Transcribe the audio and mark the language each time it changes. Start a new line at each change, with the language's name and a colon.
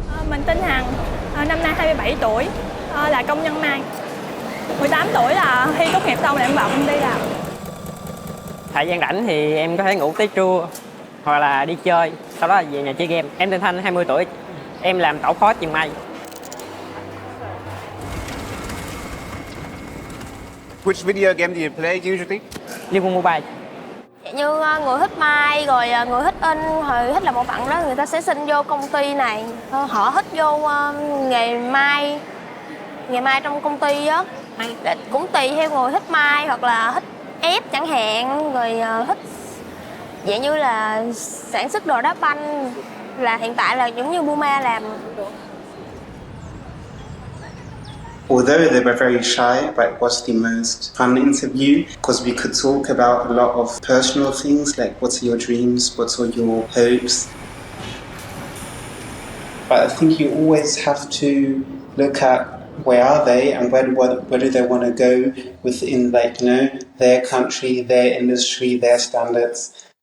Vietnamese: Mình tên Hằng, năm nay 27 tuổi, là công nhân may. 18 tuổi là thi tốt nghiệp xong là em vào công ty làm. Thời gian rảnh thì em có thể ngủ tới trưa hoặc là đi chơi, sau đó là về nhà chơi game. Em tên Thanh, 20 tuổi, em làm tổ phó chuyền may.
English: Which video game do you play usually?
Vietnamese: Liên quân mobile. Như người thích may, rồi người thích in, rồi thích làm bộ phận đó, người ta sẽ xin vô công ty này. Họ thích vô nghề may trong công ty á. Cũng tùy theo người thích may hoặc là thích ép chẳng hạn, rồi thích vậy như là sản xuất đồ đá banh, là hiện tại là giống như Buma làm.
English: Although they were very shy, but it was the most fun interview because we could talk about a lot of personal things like what are your dreams, what are your hopes. But I think you always have to look at where are they and where do they want to go within, like, you know, their country, their industry, their standards.